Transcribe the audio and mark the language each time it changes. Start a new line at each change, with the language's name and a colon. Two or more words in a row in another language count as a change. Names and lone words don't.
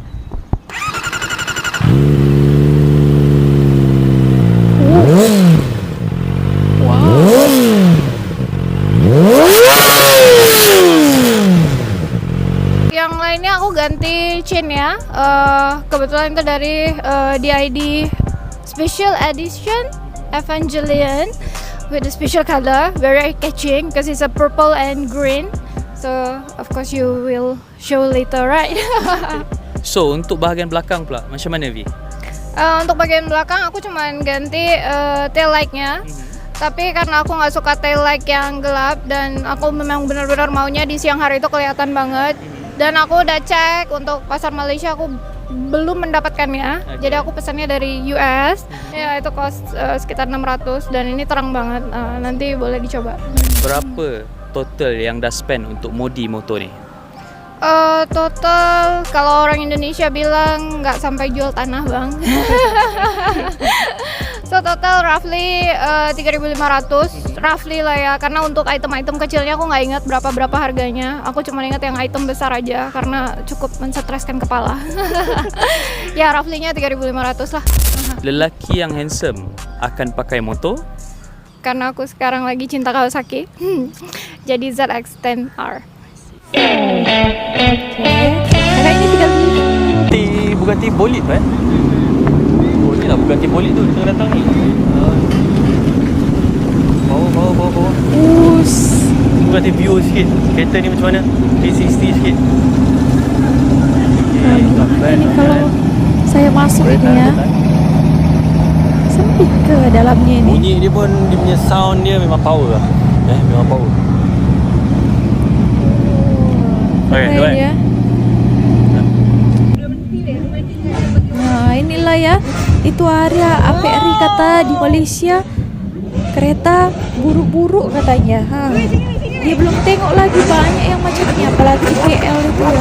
Indonesian: Yang lainnya aku ganti chain ya. Kebetulan itu dari
English: DID Special Edition Evangelion with a special color, very catching because it's a purple and green. So of course you will show later, right?
Malay: So untuk bahagian belakang pula, macam mana V?
Indonesian: Untuk bagian belakang aku cuman ganti
English: tail light-
Indonesian: nya. Tapi karena aku nggak suka
English: tail light
Indonesian: yang gelap dan aku memang benar-benar maunya di siang hari itu kelihatan banget. Dan aku udah cek untuk pasar Malaysia, aku belum mendapatkannya. Jadi aku pesannya dari US. Ya itu cost sekitar 600 dan ini terang banget. Nanti boleh dicoba.
Malay: Berapa total yang dah spend untuk modi motor ni?
Indonesian: Total kalau orang Indonesia bilang nggak sampai jual tanah bang. So total roughly 3.500 roughly lah ya, karena untuk item-item kecilnya aku nggak ingat berapa harganya. Aku cuma ingat yang item besar aja karena cukup menstreskan kepala. Ya roughly-nya 3.500 lah.
Malay: Lelaki yang handsome akan pakai motor?
Indonesian: Karena aku sekarang lagi cinta Kawasaki. Jadi ZX-10R. Kakak ini tinggal di
Malay: Bugatti Bolid kan? Oh ni lah Bugatti Bolid tu kita datang ni. Bawa. Bugatti View sikit. Kereta ni macam mana? 360 sikit.
Indonesian: ini kalau saya masuk ini ya.
Malay: Sempit ke dalamnya ini? Bunyi dia pun, dia punya sound dia memang power lah. Memang power.
Indonesian: Keren ya.
Malay: Nah inilah ya, itu area APRI kata di Malaysia, kereta buruk-buruk katanya. Dia belum tengok lagi, banyak yang macam ni, apalagi di KL itu ya.